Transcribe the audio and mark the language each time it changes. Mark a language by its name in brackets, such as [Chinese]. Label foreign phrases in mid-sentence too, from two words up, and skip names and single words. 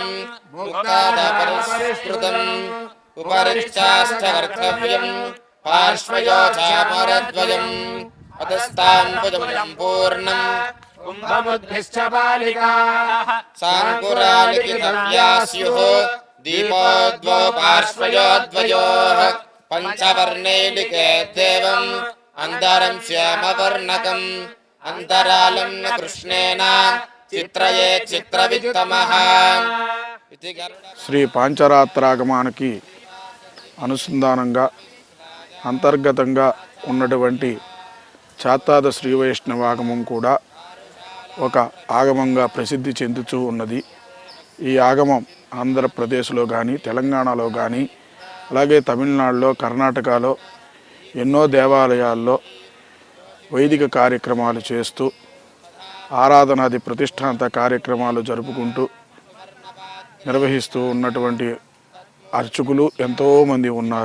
[Sanskrit] मुक्तादपरिष्कृतम् उपरिश्चाष्टकर्तव्यं पार्श्वयोचामरद्वयम् अधस्ताम्बुजं पूर्णं कुम्भमुद्भिश्च बालिकाः साङ्कुरालिखितव्या स्युः दीपो द्वौ पार्श्वयोद्वयोः पञ्चवर्णे लिखेद्देवम् अन्तरं श्यामवर्णकम् अन्तरालं न कृष्णेन चित्रये चित्रवित्तमः। [Telugu] శ్రీ పాంచరాత్రాగమానికి అనుసంధానంగా అంతర్గతంగా ఉన్నటువంటి చాతాద శ్రీ వైష్ణవాగమం కూడా ఒక ఆగమంగా ప్రసిద్ధి చెందుతూ ఉన్నది. ఈ ఆగమం ఆంధ్రప్రదేశ్లో కానీ తెలంగాణలో కానీ అలాగే తమిళనాడులో కర్ణాటకలో ఎన్నో దేవాలయాల్లో వైదిక కార్యక్రమాలు చేస్తూ ఆరాధనాది ప్రతిష్టాంత కార్యక్రమాలు జరుపుకుంటూ నిర్వహిస్తూ ఉన్నటువంటి అర్చకులు ఎంతోమంది ఉన్నారు.